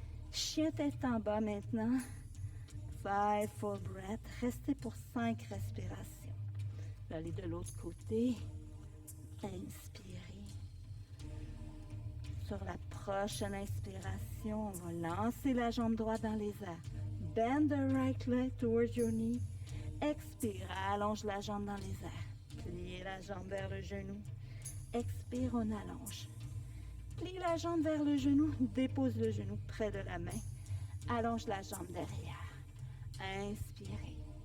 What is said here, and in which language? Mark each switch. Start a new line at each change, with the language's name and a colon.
French: Chien tête en bas maintenant.
English: 5 full breath.
French: Restez pour 5 respirations. Allez de l'autre côté. Inspirez. Sur la prochaine inspiration, on va lancer la jambe droite dans les airs.
English: Bend the right leg towards your knee.
French: Expire, allonge la jambe dans les airs. Pliez la jambe vers le genou. Expire, on allonge. Plie la jambe vers le genou, dépose le genou près de la main. Allonge la jambe derrière. Inspirez.